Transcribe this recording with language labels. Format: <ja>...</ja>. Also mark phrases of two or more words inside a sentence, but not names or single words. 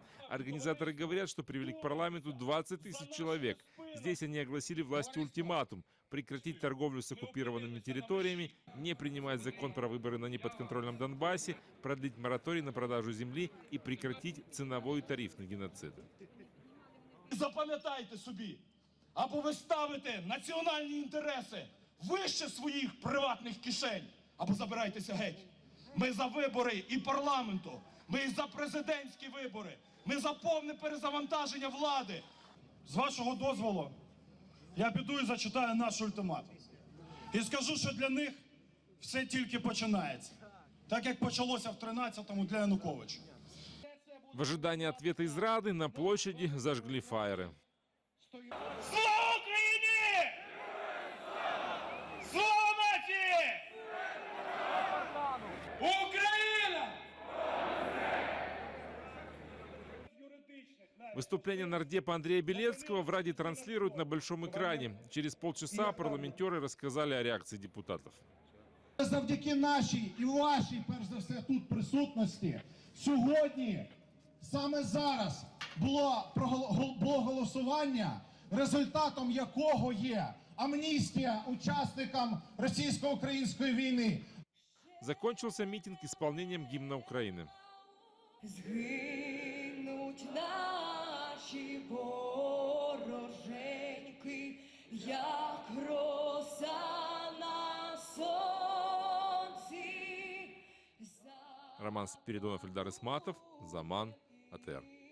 <ru>Организаторы говорят, что привели к парламенту 20 тысяч человек. Здесь они огласили власти ультиматум: прекратить торговлю с оккупированными территориями, не принимать закон про выборы на неподконтрольном Донбассе, продлить мораторий на продажу земли и прекратить ценовой и тарифный геноциды.</ru> <uk>Запам'ятайте собі, або ви ставите національні інтереси вище своїх приватних кишень, або забирайтеся геть. Ми за вибори і парламенту, ми і за президентські вибори, ми за повне перезавантаження влади. З вашого дозволу, я піду і зачитаю наш ультиматум. І скажу, що для них все тільки починається. Так як почалося в 13-му для Януковича.</uk> <ru>В ожидании ответа из Рады на площади зажгли фаеры.</ru> <uk>Слава Україні! Слава нації! Україна!</uk> <ru>Выступление нардепа Андрея Белецкого в Раде транслируют на большом экране. Через полчаса парламентеры рассказали о реакции депутатов.</ru> <uk>Завдяки нашій і вашій, перш за все, тут присутності, сьогодні, саме зараз, було голосування, результатом якого є амністія учасникам російсько-української війни.</uk> <ru>Закончился митинг исполнением гимна Украины.</ru> <uk>Згинуть наші вороженьки, як роса на сонці.</uk> <ru>Роман Спиридонов, Эльдар Исматов, Заман, АТР.</ru>